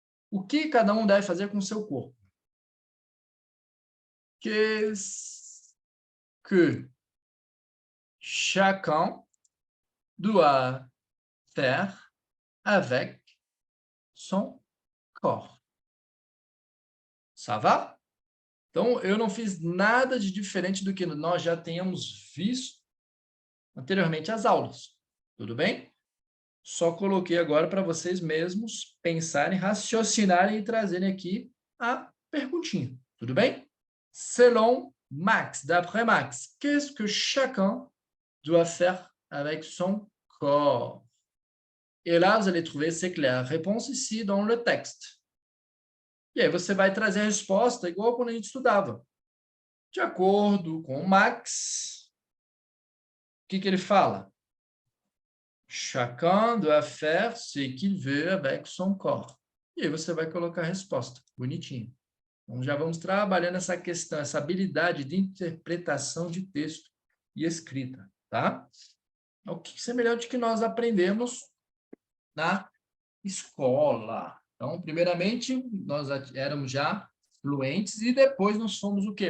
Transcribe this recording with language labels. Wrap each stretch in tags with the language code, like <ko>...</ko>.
<pt>O que cada um deve fazer com o seu corpo?</pt> <fr>Qu'est-ce que chacun doit faire avec son corps? Ça va?</fr> <pt>Então, eu não fiz nada de diferente do que nós já tenhamos visto anteriormente às aulas. Tudo bem? Só coloquei agora para vocês mesmos pensarem, raciocinarem e trazerem aqui a perguntinha. Tudo bem?</pt> <fr>Selon Max, d'après Max, qu'est-ce que chacun doit faire avec son corps? Et là, vous allez trouver, c'est clair, a réponse ici dans le texte.</fr> <pt>E aí você vai trazer a resposta igual quando a gente estudava. De acordo com o Max, o que ele fala?</pt> <fr>Chacun doit faire ce qu'il veut avec son corps.</fr> <pt>E aí você vai colocar a resposta, bonitinho. Então, já vamos trabalhando essa questão, essa habilidade de interpretação de texto e escrita, tá? É o que semelhante que nós aprendemos na escola. Então, primeiramente, nós éramos já fluentes e depois nós fomos o quê?</pt>